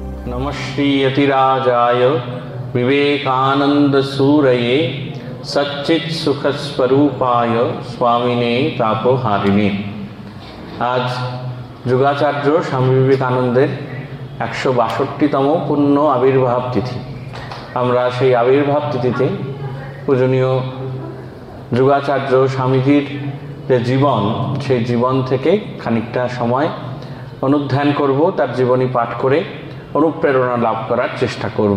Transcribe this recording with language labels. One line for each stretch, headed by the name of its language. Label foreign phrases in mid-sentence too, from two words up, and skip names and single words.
Sanskrit: नमश्री यतिराजाय विवेकानंद सूरये सच्चित सुख स्वरूपाय स्वामिने तापोहारिणे।
Bangla: आज যুগাচার্য স্বামী বিবেকানন্দের ১৬২তম পূর্ণ আবির্ভাব তিথি। আমরা সেই আবির্ভাব তিথিতে পূজনীয় যুগাচার্য স্বামীজির যে জীবন, সেই জীবন থেকে খানিকটা সময় অনুধ্যান করব, তার জীবনী পাঠ করে অনুপ্রেরণা লাভ করার চেষ্টা করব।